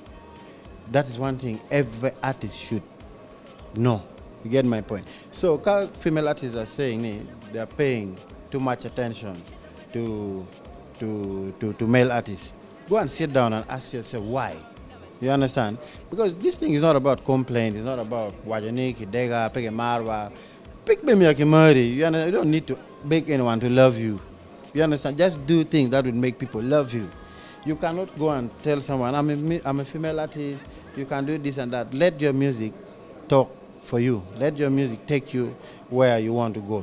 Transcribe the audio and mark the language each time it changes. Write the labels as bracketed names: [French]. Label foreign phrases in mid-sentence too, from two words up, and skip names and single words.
[English] That is one thing every artist should know. You get my point? So, female artists are saying they are paying too much attention to male artists. Go and sit down and ask yourself why. You understand? Because this thing is not about complaint. It's not about wajaniki, dega, peke marwa, pick me mari. You don't need to beg anyone to love you. You understand? Just do things that would make people love you. You cannot go and tell someone, I'm a female artist, you can do this and that. Let your music talk for you. Let your music take you where you want to go.